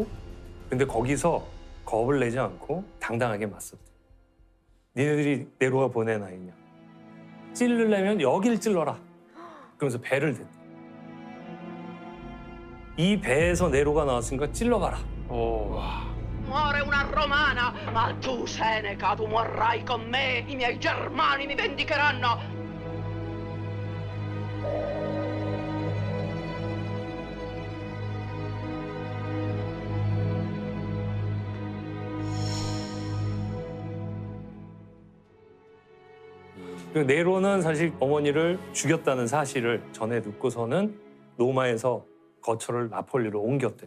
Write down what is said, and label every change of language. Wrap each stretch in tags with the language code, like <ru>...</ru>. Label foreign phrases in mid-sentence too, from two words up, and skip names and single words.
<ko>근데 거기서 겁을 내지 않고 당당하게 맞섰대. 니네들이 네로가 보낸 아이냐. 찔르려면 여길 찔러라. 그러면서 배를 댔대. 이 배에서 네로가 나왔으니까 찔러봐라.</ko> <it>Muore una romana, ma tu, Seneca, tu morrai con me, i miei germani mi vendicheranno.</it> <ko>그 네로는 사실 어머니를 죽였다는 사실을 전해 듣고서는 로마에서 거처를 나폴리로 옮겼대요.</ko>